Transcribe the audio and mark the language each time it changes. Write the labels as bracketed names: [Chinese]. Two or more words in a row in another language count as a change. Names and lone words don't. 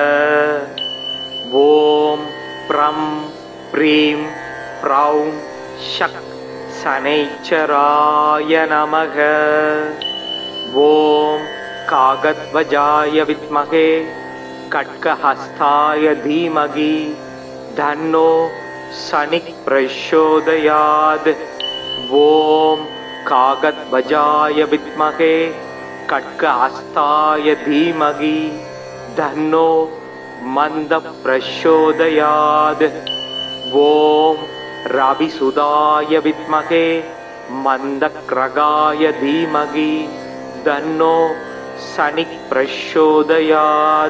[Sanskrit] ओम् प्रां प्रीं प्रौं सः शनैश्चराय नमः. ओम् काकध्वजाय विद्महे खड्गहस्ताय धीमहि तन्नो शनिः प्रचोदयात्. ஓம் कागद्वजाय विद्महे खड्गहस्ताय धीमहि तन्नो मन्दः प्रचोदयात्. ॐ रविसुताय विद्महे मन्दक्रगाय धीमहि तन्नो शनिः प्रचोदयात्.